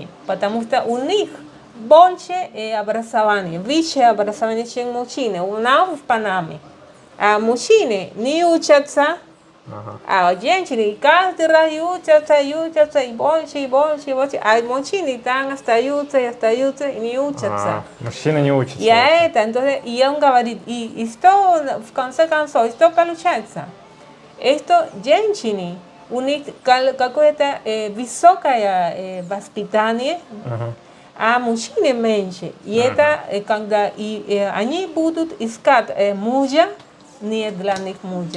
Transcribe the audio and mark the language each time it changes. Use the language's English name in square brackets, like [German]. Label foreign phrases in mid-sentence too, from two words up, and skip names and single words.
[Russian] Потому что у них больше образования, высшее образование, чем мужчины. У нас в Панаме. А мужчины не учатся, Ага. а женщины каждый раз учатся, и больше, и больше, и больше. А мужчины там остаются, и не учатся. Мужчины не учатся. [Spanish] Y a [Russian] вообще. [Spanish] esta, entonces, y [Russian] он говорит, [Spanish] y esto, con se cansó, esto получается. [Russian] Esto, женщины, у них какое-то высокое воспитание, Ага. а мужчины меньше. И это, когда они будут искать мужа, нет для них мужа.